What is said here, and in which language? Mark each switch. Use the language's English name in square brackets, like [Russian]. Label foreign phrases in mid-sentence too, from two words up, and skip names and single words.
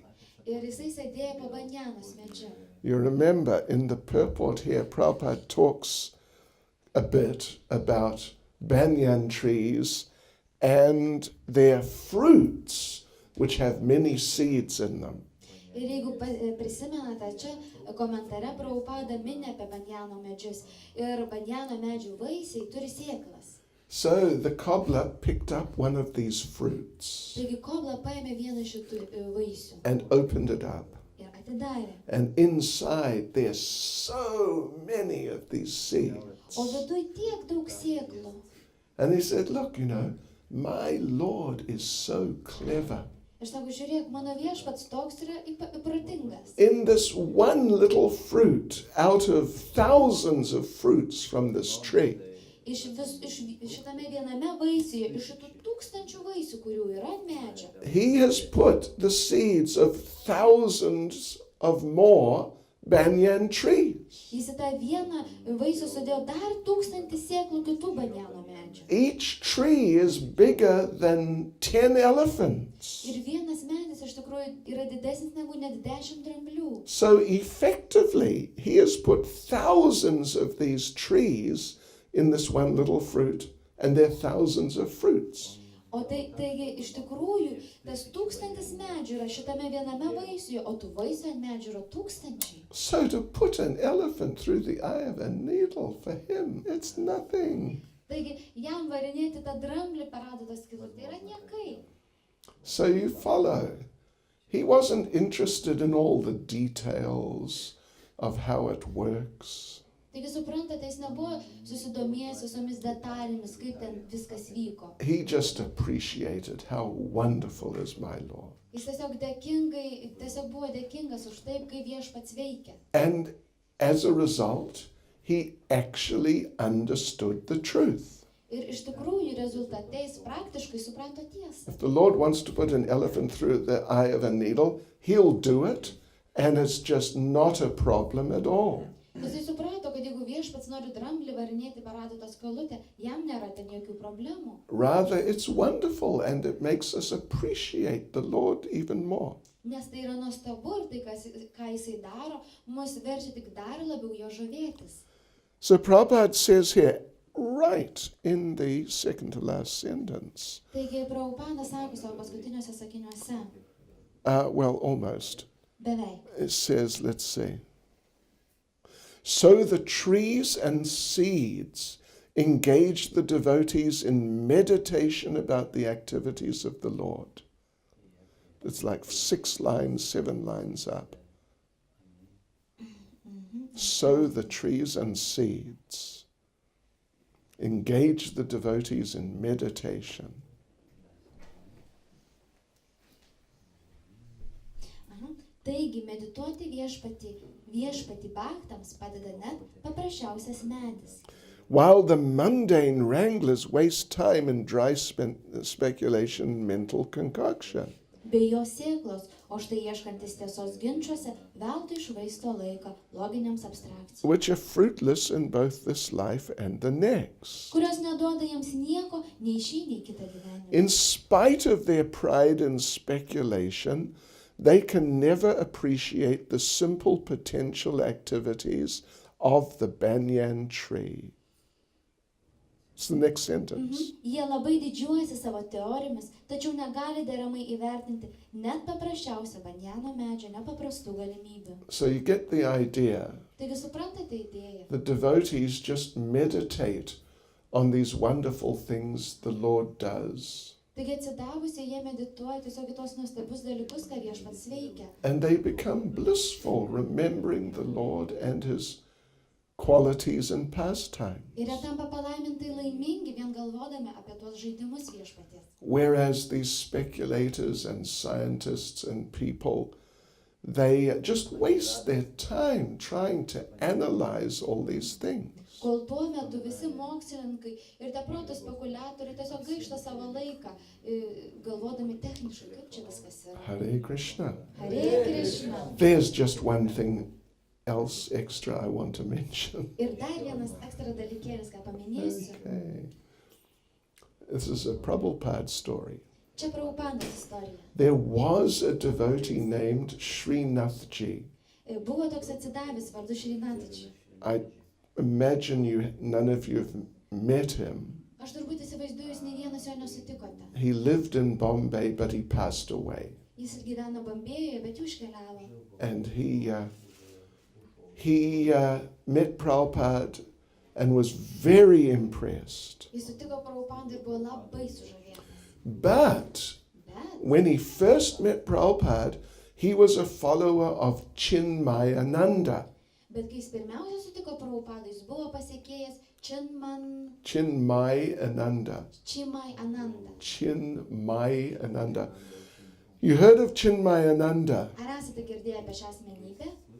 [Lithuanian] Ir jisai sėdėjo po banjanos medžiu. [English] You remember in the purport here, Prabhupada talks a bit about banyan trees and their fruits, which have many seeds in them. [Lithuanian] Ir jeigu prisimenate, čia komentare Prabhupada mini apie banjano medžius. Ir banjano medžių vaisiai turi sėklas. [English] So the cobbler picked up one of these fruits [Lithuanian] Taigi kobla paėmė vieną šitų vaisių [English] and opened it up. [Lithuanian] ir atidarė. [English] And inside there's so many of these seeds. [Lithuanian] O viduj tiek daug sėklų. [English] And he said, look, you know, my Lord is so clever. [Lithuanian] Ir sako, žiūrėk, mano viešpats toks yra protingas. [English] In this one little fruit, out of thousands of fruits from this tree, [Lithuanian] Šitame viename vaisiuje, iš šitų tūkstančių vaisių, kurių yra ant medžio, [English] he has put the seeds of thousands of more banyan trees. [Lithuanian] jis į tą vieną vaisių sudėjo dar 1000 sėklų kitų banjano medžių. [English] Each tree is bigger than 10 elephants. [Lithuanian] Ir vienas medis iš tikrųjų yra didesnis negu net 10 dramblių. [English] So effectively, he has put thousands of these trees in this one little fruit, and there are thousands of fruits. [Lithuanian] O taigi iš tikrųjų tas 1000 medžių yra šitame viename vaisiuje, o tų vaisių ant medžių yra 1000. [English] So to put an elephant through the eye of a needle, for him, it's nothing. [Lithuanian] Taigi jam varinėti tą dramblį per adatos skylutę tai yra niekai. [English] So you follow. He wasn't interested in all the details of how it works. [Lithuanian] Taigi suprantate, jis nebuvo susidomėjęs visomis detalėmis, kaip ten viskas vyko. [English] He just appreciated how wonderful is my Lord. [Lithuanian] Jis tiesiog buvo dėkingas už taip, kaip viešpats veikia. [English] And as a result, he actually understood the truth. [Lithuanian] Ir iš tikrųjų rezultate jis praktiškai suprato tiesą. [English] If the Lord wants to put an elephant through the eye of a needle, he'll do it, and it's just not a problem at all. [Lithuanian] Jisai suprato, kad jeigu viešpats nori dramblį varinėti per adatos skylutę, jam nėra ten jokių problemų. [English] Rather, it's wonderful, and it makes us appreciate the Lord even more. [Lithuanian] Nes tai yra nuostabu ir tai, ką jisai daro, mus verčia tik dar labiau jo žavėtis. [English] So Prabhupada says here, right in the second to last sentence, [Lithuanian] Taigi Prabhupada sako savo paskutiniuose sakiniuose, [English] well, almost, [Lithuanian] Beveik. [English] It says, let's see. So the trees and seeds engage the devotees in meditation about the activities of the Lord. It's like 6 lines, 7 lines up. So the trees and seeds engage the devotees in meditation. [Lithuanian] Taigi medituoti viešpatį bhaktams padeda net paprasčiausias medis. [English] While the mundane wranglers waste time in dry speculation and mental concoction. [Lithuanian] Be jo sėklos, o štai ieškantis tiesos ginčiuose veltui švaisto laiką loginiams abstrakcijoms, [English] Which are fruitless in both this life and the next. [Lithuanian] kurios neduoda jiems nieko nei šį, nei kitą gyvenimą. [English] In spite of their pride and speculation, they can never appreciate the simple potential activities of the banyan tree. It's the next sentence. [Lithuanian] Jie labai didžiuojasi savo teorijomis, tačiau negali deramai įvertinti net paprasčiausio banjano medžio nepaprastų galimybių. [English] So you get the idea. [Lithuanian] Taigi suprantate idėją. [English] The devotees just meditate on these wonderful things the Lord does. [Lithuanian] Taigi atsidavusi jie medituoja tiesiog į tos nuostabius dalykus, ką viešpats veikia. [English] And they become blissful, remembering the Lord and His qualities and pastimes. [Lithuanian] Ir jie tampa palaimintai laimingi vien galvodami apie tuos žaidimus viešpaties. [English] Whereas these speculators and scientists and people, they just waste their time trying to analyze all these things. [Lithuanian] Kol tuo metu visi mokslininkai ir tie proto spekuliatoriai tiesiog gaišta savo laiką, galvodami techniškai, kaip čia viskas yra. [Sanskrit] Hare Krishna. Hare Krishna. [English] There's just one thing else extra I want to mention. [Lithuanian] Ir dar vienas ekstra dalykėlis, ką paminėsiu. [English] Okay. This is a Prabhupada story. [Lithuanian] Čia Prabhupados istorija. [English] There was a devotee named Srinathji. [Lithuanian] Buvo toks atsidavęs vardu Šrinathji. [English] I imagine none of you have met him. [Lithuanian] Aš turbūt įsivaizduoju, jūs nei vienas jo nesutikote. [English] He lived in Bombay, but he passed away. [Lithuanian] Jis gyveno Bombėjoje, bet jau iškeliavo. [English] And he met Prabhupada and was very impressed. [Lithuanian] Jis sutiko Prabhupadą ir buvo labai sužavėtas. [English] But when he first met Prabhupada, he was a follower of Chinmayananda. [Lithuanian] Bet kai jis pirmiausia sutiko Prabhupadą, jis buvo pasiekėjęs Chinmayananda. Chinmayananda. [English] You heard of Chinmayananda? [Lithuanian] Ar esate girdėję apie šią asmenybę?